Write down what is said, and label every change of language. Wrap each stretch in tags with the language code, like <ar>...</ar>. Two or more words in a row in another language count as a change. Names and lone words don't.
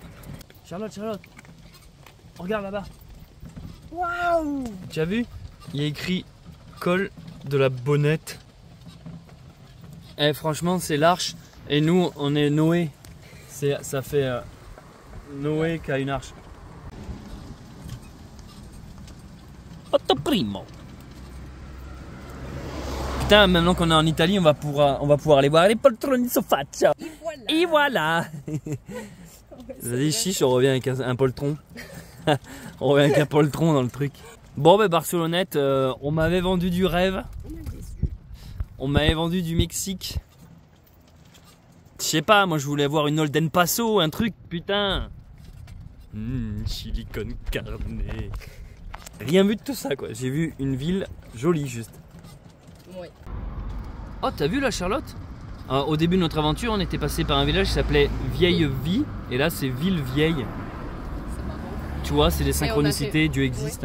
<fr>Charlotte, regarde là-bas. Waouh! Tu as vu? Il y a écrit col de la Bonnette. Eh franchement c'est l'Arche et nous on est Noé. Ça fait Noé qui a une arche.</fr> <it>Otto primo.</it> <fr>Putain, maintenant qu'on est en Italie, on va pouvoir aller voir les</fr> <it>poltroni su faccia.</it> <fr>Et voilà. Vas-y, chiche, on revient avec un poltron. On revient avec un poltron dans le truc. Bon, ben Barcelonnette, on m'avait vendu du rêve. On m'avait vendu du Mexique. Je sais pas, moi je voulais avoir une Holden Paso, un truc, putain. Chili con carne. Rien vu de tout ça, quoi. J'ai vu une ville jolie, juste. Oui. Oh, t'as vu la Charlotte? Au début de notre aventure, on était passé par un village qui s'appelait Vieille Vie. Et là, c'est Ville Vieille. Tu vois, c'est des synchronicités, Dieu existe.</fr>